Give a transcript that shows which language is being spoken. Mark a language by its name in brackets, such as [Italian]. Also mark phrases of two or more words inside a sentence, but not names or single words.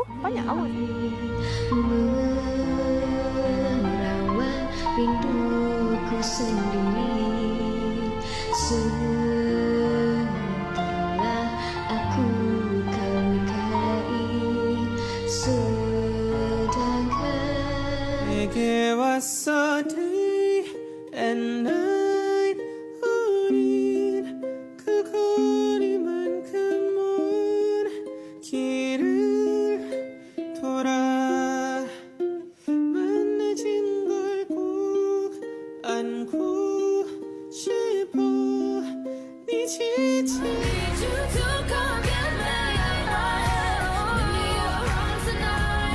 [Indonesian] Banyak awal. Merawat rinduku sendiri. Sementara aku kau nikahi. [Korean] 내게 왔어 [English] day and night [Korean] 우린 그 거리만큼 먼 길을 돌아 만나진 걸 꼭 안고 싶어 네 지친